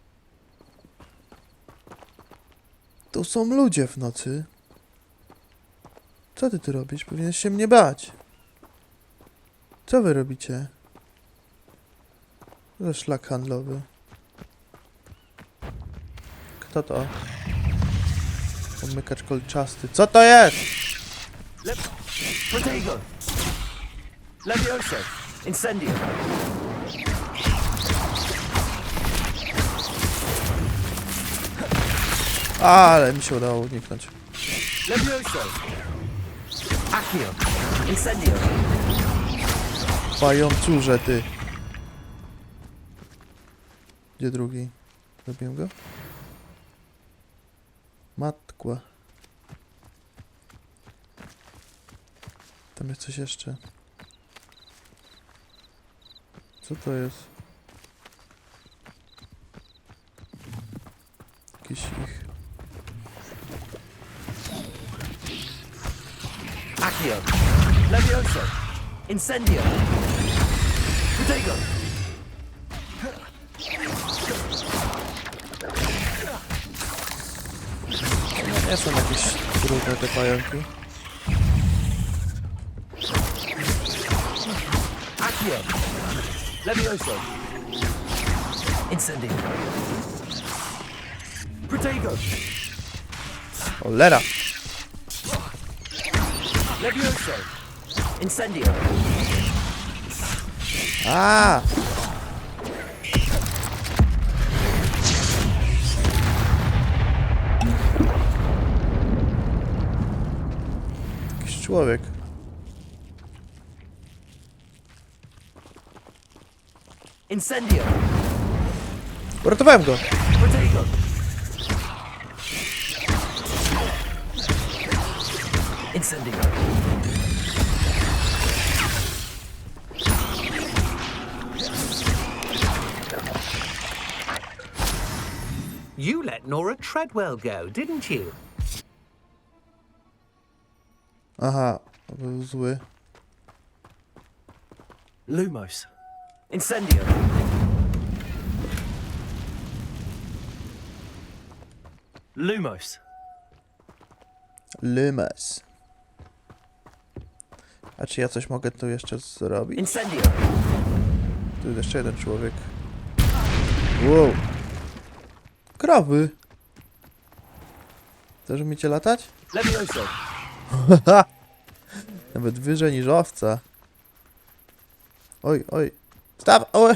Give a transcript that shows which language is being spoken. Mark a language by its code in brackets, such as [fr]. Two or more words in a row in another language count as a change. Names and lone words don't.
[pl] To są ludzie w nocy. Co ty tu robisz? Powinieneś się mnie bać. Co wy robicie? To szlak handlowy. Kto to? Pomykacz kolczasty. Co to jest? Protego! Levioso! Incendio! Ale mi się udało uniknąć. Levioso! Accio! Incendio! Pajączurze, ty. Gdzie drugi? Zabiłem go? Matkła. Tam jest coś jeszcze. Co to jest? Jakiś ich... Accio! Levioso! Incendio! Protego! Nie są jakieś trudne te pająki. Accio! Levioso! Incendio! Protego! Cholera! Levioso! Incendio! A! Jakiś człowiek. Incendio! Uratowałem go! Protego! Incendio! [en] You let Nora Treadwell go, didn't you? [pl] Aha, był zły. Lumos! Incendio! Lumos! Lymes. A czy ja coś mogę tu jeszcze zrobić? Incendio! Tu jest jeszcze jeden człowiek. Wow. Krowy. Też umiecie latać? Levioso! Nawet wyżej niż owca. Oj, oj. Staw! Oj!